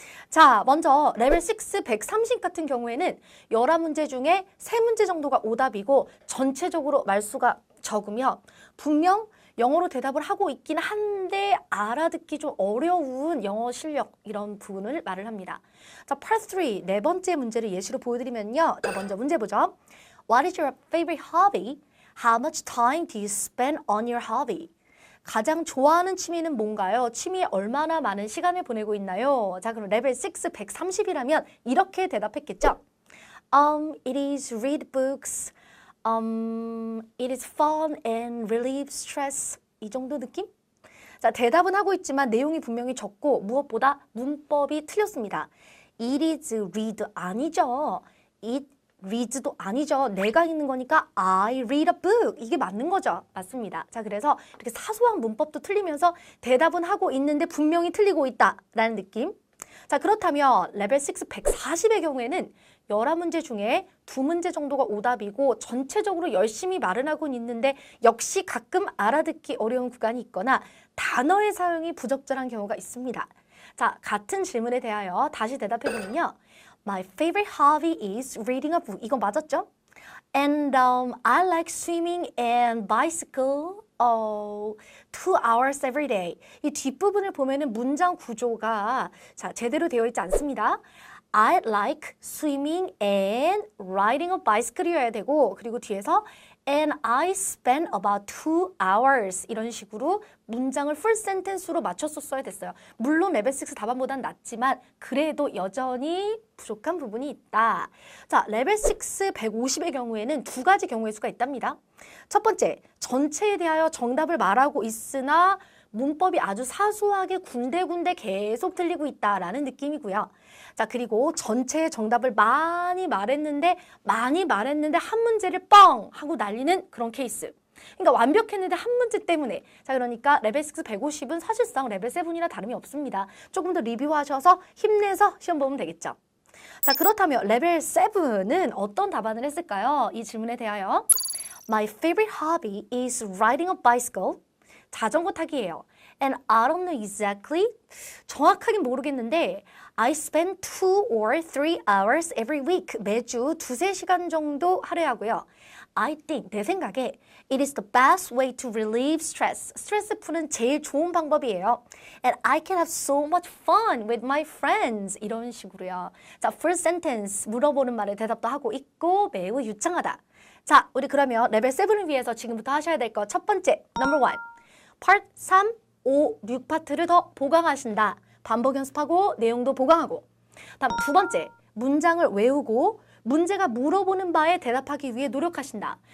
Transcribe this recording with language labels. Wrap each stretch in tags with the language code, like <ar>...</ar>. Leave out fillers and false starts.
<ko>자, 먼저 레벨 6 130 같은 경우에는 11문제 중에 3문제 정도가 오답이고 전체적으로 말수가 적으며 분명 영어로 대답을 하고 있긴 한데 알아듣기 좀 어려운 영어 실력 이런 부분을 말을 합니다. 자, Part 3 네 번째 문제를 예시로 보여드리면요. 자, 먼저 문제 보죠.</ko> <en>What is your favorite hobby? How much time do you spend on your hobby?</en> <ko>가장 좋아하는 취미는 뭔가요? 취미에 얼마나 많은 시간을 보내고 있나요? 자, 그럼 레벨 6 130이라면 이렇게 대답했겠죠?</ko> <en>It is read books. It is fun and relieve stress.</en> <ko>이 정도 느낌? 자, 대답은 하고 있지만 내용이 분명히 적고 무엇보다 문법이 틀렸습니다.</ko> <en>It is read</en> <ko>아니죠. It reads도 아니죠. 내가 읽는 거니까</ko> <en>I read a book.</en> <ko>이게 맞는 거죠. 맞습니다. 자, 그래서 이렇게 사소한 문법도 틀리면서 대답은 하고 있는데 분명히 틀리고 있다라는 느낌. 자, 그렇다면 레벨 6 140의 경우에는 11문제 중에 2문제 정도가 오답이고 전체적으로 열심히 말은 하고 있는데 역시 가끔 알아듣기 어려운 구간이 있거나 단어의 사용이 부적절한 경우가 있습니다. 자, 같은 질문에 대하여 다시 대답해보면요.</ko> <en>My favorite hobby is reading a book.</en> <ko>이거 맞았죠?</ko> <en>And I like swimming and bicycle 2 hours every day.</en> <ko>이 뒷부분을 보면은 문장 구조가 자, 제대로 되어 있지 않습니다.</ko> <en>I like swimming and riding a bicycle</en> <ko>이어야 되고 그리고 뒤에서</ko> <en>and I spend about 2 hours</en> <ko>이런 식으로 문장을 풀 센텐스로 맞췄었어야 됐어요. 물론 레벨 6 답안보단 낫지만 그래도 여전히 부족한 부분이 있다. 자, 레벨 6 150의 경우에는 두 가지 경우의 수가 있답니다. 첫 번째, 전체에 대하여 정답을 말하고 있으나 문법이 아주 사소하게 군데군데 계속 틀리고 있다라는 느낌이고요. 자, 그리고 전체의 정답을 많이 말했는데 한 문제를 뻥 하고 날리는 그런 케이스. 그러니까 완벽했는데 한 문제 때문에. 자, 그러니까 레벨 6 150은 사실상 레벨 7이나 다름이 없습니다. 조금 더 리뷰하셔서 힘내서 시험 보면 되겠죠. 자, 그렇다면 레벨 7은 어떤 답안을 했을까요? 이 질문에 대하여</ko> <en>My favorite hobby is riding a bicycle.</en> <ko>자전거 타기예요.</ko> <en>And I don't know exactly.</en> <ko>정확하게 모르겠는데</ko> <en>I spend 2 or 3 hours every week.</en> <ko>매주 2-3시간 정도 할애하고요.</ko> <en>I think,</en> <ko>내 생각에</ko> <en>it is the best way to relieve stress.</en> <ko>스트레스 푸는 제일 좋은 방법이에요.</ko> <en>And I can have so much fun with my friends.</en> <ko>이런 식으로요. 자, first sentence 물어보는 말에 대답도 하고 있고 매우 유창하다. 자, 우리 그러면 레벨 7을 위해서 지금부터 하셔야 될 거 첫 번째, number 1. 파트 3, 5, 6파트를 더 보강하신다. 반복 연습하고 내용도 보강하고. 다음 두 번째, 문장을 외우고 문제가 물어보는 바에 대답하기 위해 노력하신다.</ko>